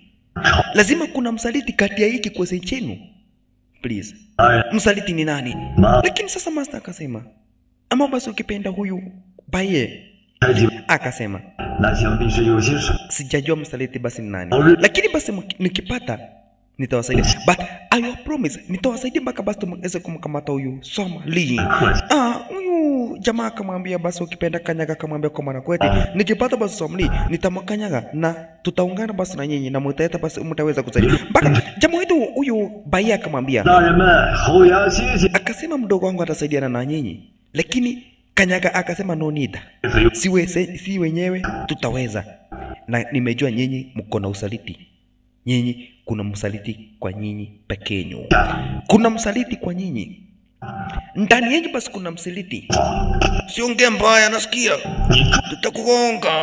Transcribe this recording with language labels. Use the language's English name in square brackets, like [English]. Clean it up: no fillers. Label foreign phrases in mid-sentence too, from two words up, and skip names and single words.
[Swahili] Lazima kuna msaliti kati ya hiki kikosi chenu. Please. Msaliti ni nani? Lakini sasa master akasema ama basi ukipenda huyu Baye akasema sijajua msaliti basi ni nani, lakini basi nikipata nitawasaidia, [English] but I promise [Swahili] nitawasaidia mpaka basi tumweze kumkamata huyu Samli. Huyu jamaa akamwambia basi ukipenda Kanyaga, akamwambia kwa maana kwetu nikipata basi Samli nitamkanyaga na tutaungana basi na nyinyi na mtaeta basi mtaweza kusaidia. Mpaka jamaa wetu huyu Baia akamwambia, akasema mdogo wangu atasaidiana na nyinyi, lakini Kanyaga akasema [English] no need, [Swahili] si wenyewe tutaweza, na nimejua nyinyi mko na usaliti. Nyinyi kuna msaliti kwa nyinyi pekenyo. Kuna msaliti kwa nyinyi. Ndani yenu basi kuna msaliti. Siongee mbaya nasikia. Tutakugonga.